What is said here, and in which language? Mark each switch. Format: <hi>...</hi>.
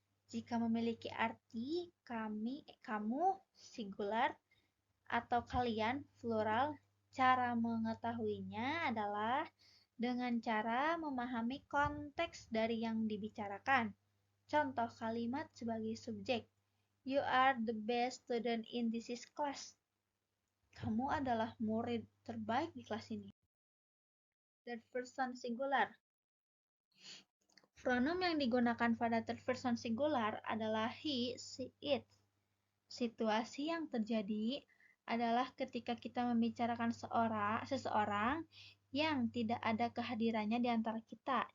<id>Jika memiliki arti kami, kamu, singular, atau kalian, plural, cara mengetahuinya adalah dengan cara memahami konteks dari yang dibicarakan. Contoh kalimat sebagai subjek.</id> <en>You are the best student in this class.</en> <id>Kamu adalah murid terbaik di kelas ini.</id> <en>Third person singular.</en> <id>Pronom yang digunakan pada third person singular adalah he, she, it. Situasi yang terjadi adalah ketika kita membicarakan seseorang yang tidak ada kehadirannya di antara kita.</id>